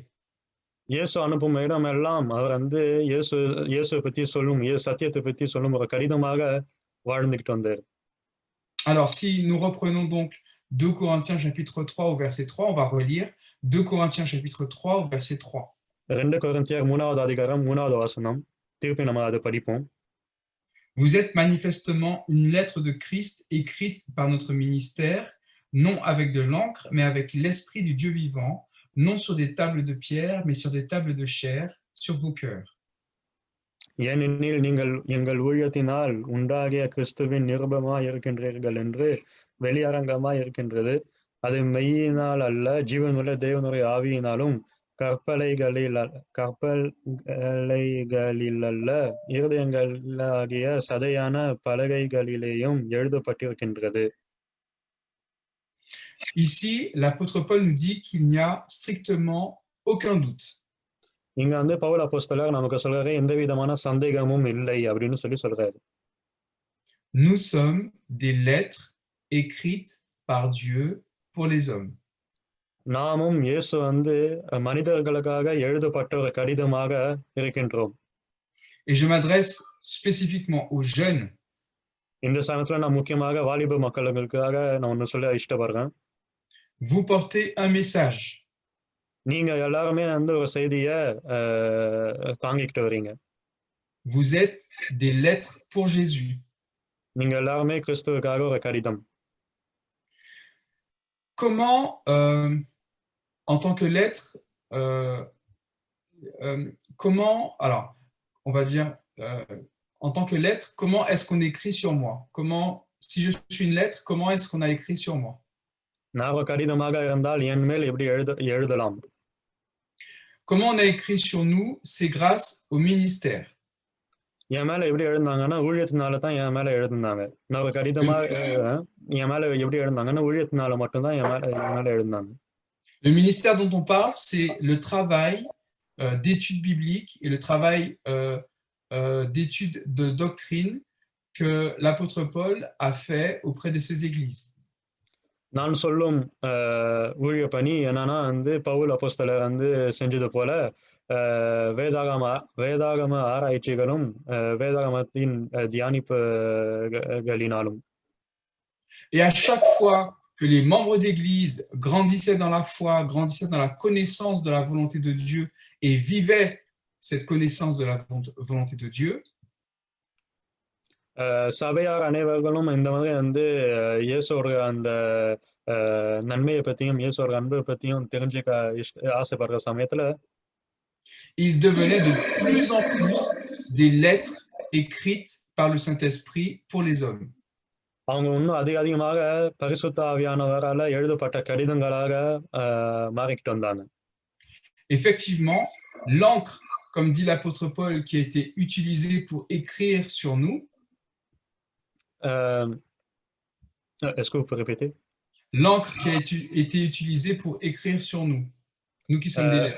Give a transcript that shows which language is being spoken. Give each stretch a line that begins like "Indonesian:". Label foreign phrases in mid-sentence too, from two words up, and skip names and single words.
Tamil: இயேசு அனுப்பும் இடம் எல்லாம் அவர் வந்து இயேசுவை பத்தி சொல்லும் சத்தியத்தை பத்தி சொல்லும் ஒரு கடிதமாக வாழ்ந்துகிட்டு வந்தார்.
French: Alors si nous reprenons donc 2 Corinthiens chapitre 3 au verset 3, on va relire 2 Corinthiens chapitre 3 au verset 3.
Tamil: 2 கொரிந்தியர் 3வது அதிகாரம் 3வது வசனம் திருப்பி நம்ம அதை படிப்போம்.
French: Vous êtes manifestement une lettre de Christ écrite par notre ministère, non avec de l'encre, mais avec l'esprit du Dieu vivant, non sur des tables de pierre, mais sur des tables de chair, sur vos cœurs.
Tamil: ஏனெனில் நீங்கள் எங்கள் ஊழியத்தினால் உண்டாகிய கிறிஸ்துவின் நிருபமாய் இருக்கின்றீர்கள் என்று வெளியரங்கமாய் இருக்கின்றது. அது மெய்யினால் அல்ல, ஜீவனுள்ள தேவனுடைய ஆவியினாலும் கற்பலைகளிலல்ல, இருதயங்களாகிய சதையான பலகைகளிலேயும் எழுதப்பட்டிருக்கின்றது.
French: Ici, l'apôtre Paul nous dit qu'il n'y a strictement aucun doute.
Tamil: இங்க வந்து பவுல் அப்போஸ்தலர் நமக்கு சொல்றாரு எந்த விதமான சந்தேகமும் இல்லை அப்படின்னு சொல்றாரு.
French: Nous sommes des lettres écrites par Dieu pour les hommes.
Tamil: நாமும் இயேசு வந்து மனிதர்களுக்காக எழுதப்பட்ட ஒரு கடிதமாக இருக்கின்றோம்.
French: Et je m'adresse spécifiquement aux jeunes.
Tamil: இந்த சமயத்துல நான் முக்கியமாக வாலிப மக்களுக்காக நான் ஒன்னு சொல்ல இஷ்டப்படுறேன்.
French: Vous portez un message.
Tamil: நீங்க எல்லாருமே வந்து ஒரு செய்திய தாங்கிக்கிட்டு வரீங்க.
French: Vous êtes des lettres pour Jésus.
Tamil: நீங்க எல்லாருமே கிறிஸ்துவுக்காக ஒரு கடிதம்.
French: Comment, en tant que lettre, comment, alors, on va dire, en tant que lettre, comment est-ce qu'on écrit sur moi? Comment, si je suis une lettre, comment est-ce qu'on a écrit sur moi?
Tamil: நான் ஒரு கடிதமாக இருந்தால் என் மேல் எப்படி எழுதலாம்?
French: Comment on a écrit sur nous? C'est grâce au ministère.
Tamil: என் மேல எப்படி எழுந்தாங்கன்னா ஊழியத்தினால தான் என் மேல எழுதினாங்க. நான் ஒரு கடிதமா என் மேல எப்படி எழுந்தாங்கன்னா ஊழியத்தினால மட்டும்தான் என் மேல எழுந்தாங்க.
French: Le ministère dont on parle, c'est le travail d'études bibliques et le travail d'études de doctrine que l'apôtre Paul a fait auprès de ses églises.
Tamil: நான் சொல்லும் ஊழிய பணி என்னன்னா வந்து பவுல் அப்போஸ்தலர் வந்து செஞ்சது போல வேதாகம ஆராய்ச்சிகளும் வேதாகமத்தின் தியானிப்புகளினாலும்.
French: Et à chaque fois que les membres d'Église grandissaient dans la foi, grandissaient dans la connaissance de la volonté de Dieu et vivaient cette connaissance de la volonté de Dieu,
Tamil: சபையார் அனைவர்களும் இந்த மாதிரி வந்து இயேசுவோட அந்த நன்மையை பற்றியும் இயேசுவோட அன்பை பற்றியும் தெரிஞ்சுக்க ஆசைப்படுற சமயத்துல
French: ils devenaient de plus en plus des lettres écrites par le Saint-Esprit pour les hommes.
Tamil: அவங்க இன்னும் அதிகமாக பரிசுத்த ஆவியானவரால் எழுதப்பட்ட கடிதங்களாக மாறிக்கிட்டு வந்தாங்க.
French: Effectivement, l'encre, comme dit l'apôtre Paul, qui a été utilisée pour écrire sur nous, est-ce que vous pouvez répéter? L'encre qui a été utilisée pour écrire sur nous, nous qui sommes des lettres.